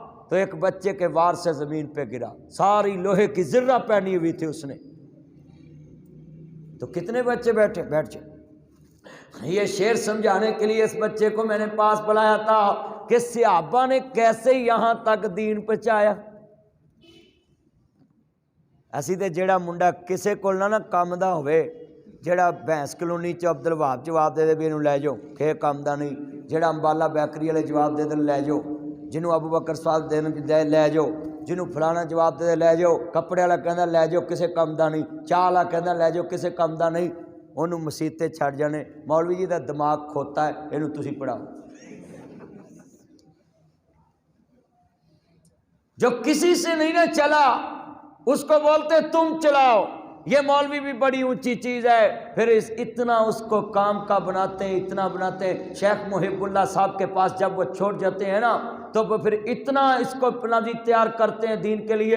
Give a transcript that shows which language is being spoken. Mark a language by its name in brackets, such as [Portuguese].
[Urdu] تو ایک بچے کے وار سے زمین پہ گرا. ساری لوہے کی ذرہ پہنی ہوئی تھی اس نے. تو کتنے بچے بیٹھ جائے. یہ شعر سمجھانے کے لیے اس بچے کو میں نے پاس بلایا تھا کہ صحابہ نے کیسے یہاں تک دین پہنچایا. [Punjabi] اسی تے جیڑا منڈا کسے کول نہ کام دا ہوئے جیڑا بھینس کلونی چ عبد الوہاب جواب دے دے بھی اینوں لے جاؤ کہ کام دا نہیں. جیڑا امبالا بیکری والے جواب دے دے لے جاؤ. جنوں ابو بکر صاحب دے لے جاؤ. جنوں فلانا جواب دے دے لے جاؤ. کپڑے والا کہندا لے جاؤ کسے کام دا نہیں. چاہ والا کہندا لے جاؤ کسے کام دا نہیں. انہوں مسیت تے چھڑ جانے. مولوی جی دا دماغ کھوتا ہے اینوں تسی پڑھاؤ. [Urdu] جو کسی سے نہیں نہ چلا اس کو بولتے تم چلاؤ. یہ مولوی بھی بڑی اونچی چیز ہے. پھر اتنا اس کو کام کا بناتے ہیں اتنا بناتے ہیں. شیخ محب اللہ صاحب کے پاس جب وہ چھوڑ جاتے ہیں نا تو وہ پھر اتنا اس کو اپنا بھی تیار کرتے ہیں دین کے لیے.